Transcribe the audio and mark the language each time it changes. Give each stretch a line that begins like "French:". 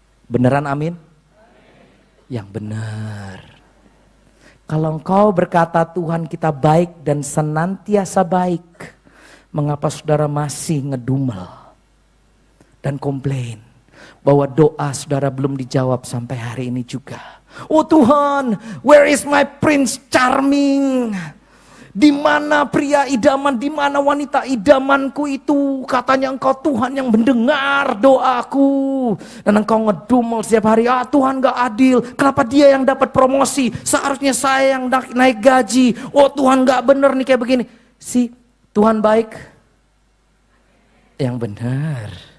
Indonesian: Beneran amin? Yang benar. Kalau engkau berkata Tuhan kita baik dan senantiasa baik, mengapa saudara masih ngedumel dan komplain? Bahwa doa saudara belum dijawab sampai hari ini juga. Oh Tuhan,
English: where is my Prince Charming?
Indonesian: Di mana pria idaman, di mana wanita idamanku itu? Katanya engkau Tuhan yang mendengar doaku. Dan engkau ngedumel setiap hari, Tuhan gak adil. Kenapa dia yang dapat promosi? Seharusnya saya yang naik gaji. Oh Tuhan gak bener nih kayak begini. Tuhan baik. Yang benar.